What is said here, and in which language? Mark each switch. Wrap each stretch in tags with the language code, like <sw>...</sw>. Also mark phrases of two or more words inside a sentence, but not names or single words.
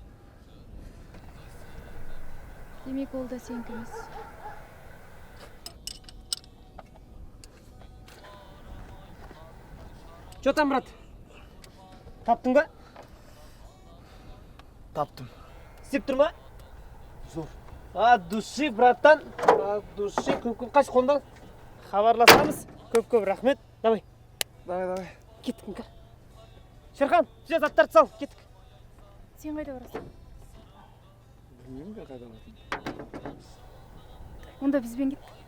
<kk>Демек ол да сенікі емес.</kk> <ru>Че там, брат?</ru> <kk>Таптың ба? Таптым. Істеп тұр ма? Зор.</kk> <ru>От души, братан. От души.</ru> <kk>Көп-көп қаш қолдан. Хабарласамыз. Көп-көп рахмет. Давай.</kk> <ru>Давай.</ru> <kk>Кеттік, Іңкәр. Шерхан, все заттарды сал. Кеттік. Сен қайда барасың? Білмеймін бе қайда баратынын. Онда бізбен кет.</kk>